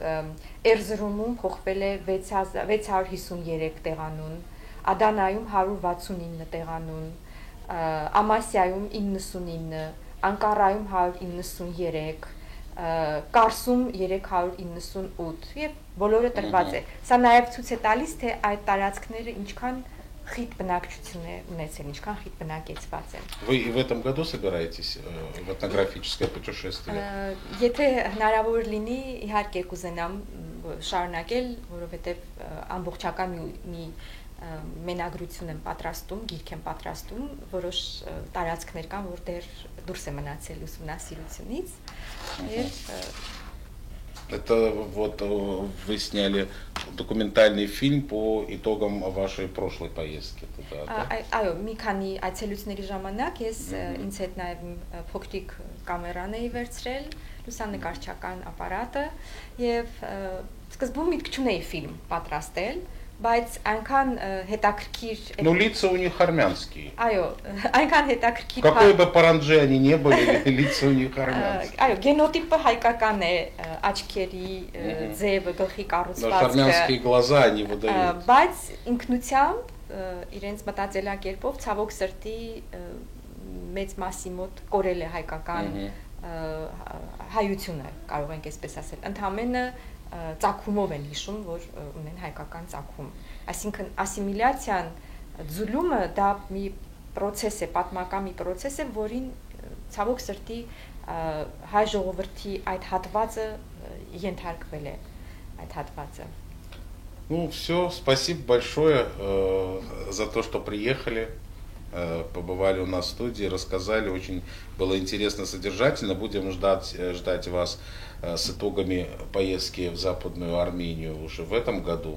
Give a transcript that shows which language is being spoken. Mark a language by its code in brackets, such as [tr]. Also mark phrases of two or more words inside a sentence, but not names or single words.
[hy] Էրզրումում փոխվել է 653 տեղանուն, Ադանայում 169 տեղանուն, Ամասիայում 99, Անկարայում 193, Կարսում 398 եւ բոլորը տրված է։ Սա նաեւ ցույց է տալիս, թե այդ տարածքները ինչքան խիտ բնակչություն է ունեցել, ինչքան խիտ բնակեցված են։ [ru] Вы и в этом году собираетесь в этнографическое путешествие? [hy] Եթե հնարավոր լինի, իհարկե կուզենամ շարունակել, որովհետեւ ամբողջական մի մենագրություն եմ պատրաստում, գիրք եմ պատրաստում, որոշ տարածքներ կան, որ դեռ դուրս է մնացել ուսումնասիրությունից, եւ [ru] Это вот вы сняли документальный фильм по итогам вашей прошлой поездки туда, да? [hy] Այո, մի քանի այցելությունների ժամանակ ես ինձ հետ նաև փոքրիկ կամերան էի վերցրել, լուսանկարչական ապարատը եւ սկզբում միտք չունեի ֆիլմ պատրաստել, բայց այնքան հետաքրքիր [ru] Ну, лица у них армянские. [hy] Այո, այնքան հետաքրքիր [ru] Какой бы паранджи они не были, лица у них армянские. [hy] Այո, գենոտիպը հայկական է, աչքերի ձևը, գլխի կառուցվածքը։ [ru] Армянские глаза они выдают. [hy] Բայց ինքնությամբ իրենց մտածելակերպով ցավոք սրտի մեծ մասի մոտ կորել է հայկական հայությունը, կարող ենք այսպես ասել։ Ընդհանրապես ծագումով են հիշում, որ ունեն հայկական ծագում։ Այսինքն ասիմիլյացիան, ձուլումը դա մի process է, պատմական մի process է, որին ցավոք срти հայ ժողովրդի այդ հատվածը ենթարկվել է, այդ հատվածը։ [ru] Ну, все, спасибо большое за то, что приехали, побывали у нас в студии, рассказали, очень было интересно, содержательно. Будем ждать вас с итогами поездки в Западную Армению уже в этом году.